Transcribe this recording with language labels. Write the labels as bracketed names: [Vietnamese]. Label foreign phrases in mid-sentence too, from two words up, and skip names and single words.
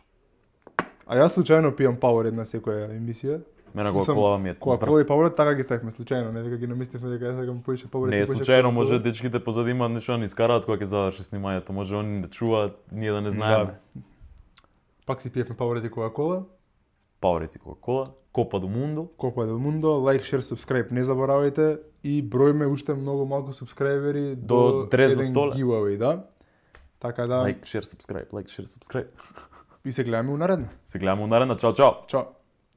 [Macedonian] А јас случајно пијам Powerade на секоја емисија. Мене го кола ми е. Кола и Powerade така ги ставивме случајно, не дека ги наместивме дека јас сакам поише Powerade. Не, случајно може дечките позади имаат нешто да ни искараат кога ќе заврши снимањето, може они да чуваат, ние да не знаеме. Пак си пиевме Powerade и Coca-Cola. Powerade и Coca-Cola, Copa do Mundo. Copa do Mundo, [English] like, share, subscribe, [Macedonian] не заборавајте и бројме уште многу малку субскрајбери до 300 еден giveaway, да. Така да. [English] Like, share, subscribe. [Macedonian] И се гледаме у наредна. Се гледаме у наредна. Чао, чао. Чао.